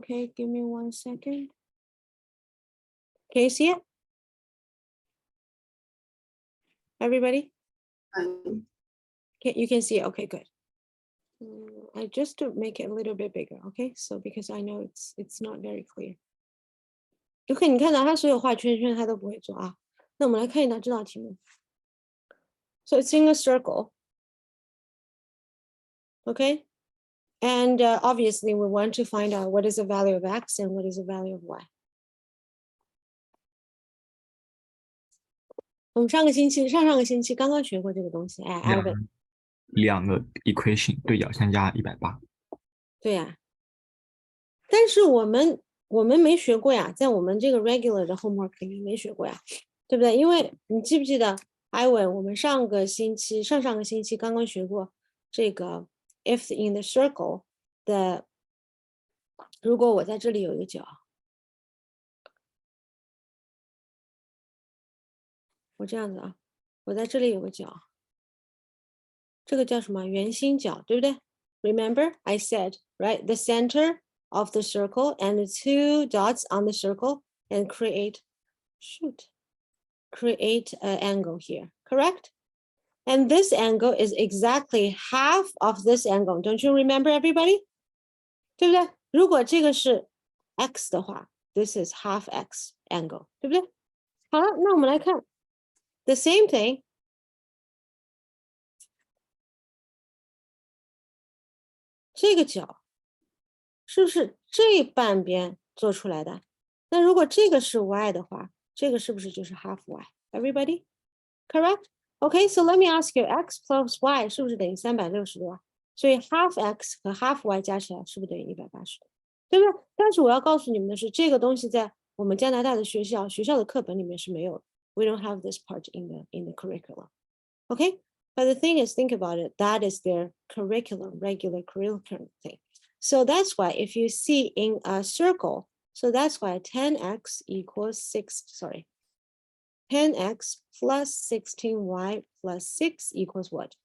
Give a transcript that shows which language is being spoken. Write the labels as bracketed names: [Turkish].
[English] Okay, give me 1 second. Can you see it? Everybody? You can see it. Okay, good. I just to make it a little bit bigger. Okay, so because I know it's not very clear. [Chinese] OK， 你看到他所有画圈圈他都不会做啊。那我们来看一道这道题目。 [English] So it's in a circle. Okay, and obviously we want to find out what is the value of x and what is the value of y. [Chinese] 我们上上个星期刚刚学过这个东西，哎，Ivan，两个 equation 对角相加180。对呀，但是我们没学过呀，在我们这个 regular 的 homework 里面没学过呀，对不对？因为你记不记得 Ivan， 我们上上个星期刚刚学过这个 [English] if in the circle [Chinese] 的，如果我在这里有一个角，我这样子啊，我在这里有个角，这个叫什么？圆心角，对不对？ [English] Remember I said, right, the center of the circle and the 2 dots on the circle and create an angle here, correct? And this angle is exactly half of this angle. Don't you remember, everybody? [Chinese] 对不对？如果这个是 x 的话 [English] this is half x angle, [Chinese] 对不对？好了，那我们来看 [English] the same thing. [Chinese] 这个角是不是这半边做出来的？那如果这个是 y 的话，这个是不是就是 half y? [English] Everybody? Correct? Okay, so let me ask you, x plus y [Chinese] 是不是等于360度啊？所以 half x 和 half y 加起来是不是等于180度？对不对？但是我要告诉你们的是，这个东西在我们加拿大的学校的课本里面是没有的。 [English] We don't have this part in the curriculum. Okay? But the thing is, think about it. That is their curriculum, regular curriculum thing. So that's why if you see in a circle, so that's why 10x equals 10x plus 16y plus 6 equals what?